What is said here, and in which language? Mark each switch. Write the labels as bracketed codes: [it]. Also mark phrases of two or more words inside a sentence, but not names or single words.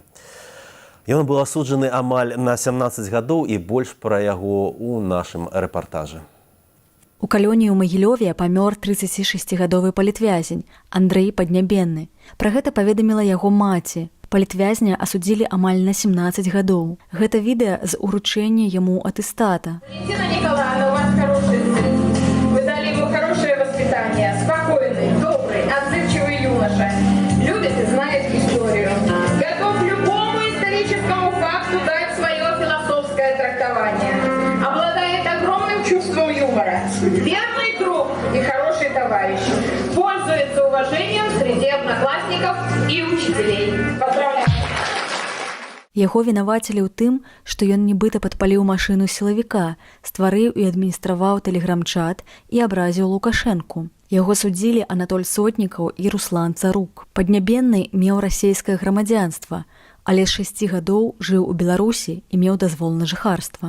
[be] Ён быў асуджаны амаль на 17 гадоў, і больш пра яго ў нашым рэпартажы. У калоніі ў Магілёве памёр 36-гадовы палітвязень Андрэй Паднябенны. Пра гэта паведаміла яго маці. Палітвязня асудзілі амаль на 17 гадоў. Гэта відэа з уручэння яму атэстата. [ru] Валентина Николаевна, у вас хороший сын. Вы дали ему хорошее воспитание. Спокойный, добрый, отзывчивый юноша. Любит и знает историю. Готов любому историческому факту дать свое философское трактование. Обладает огромным чувством юмора. Верный друг и хороший товарищ. Пользуется уважением среди одноклассников и учителей. Поздравляю! [be] Яго вінавацілі ў тым, што ён нібыта падпаліў машыну сілавіка, стварыў і адміністраваў тэлеграм-чат і абразіў Лукашэнку. Яго судзілі Анатоль Сотнікаў і Руслан Царук. Паднябенны меў расейскае грамадзянства, але з 6 гадоў жыў у Беларусі і меў дазвол на жыхарства.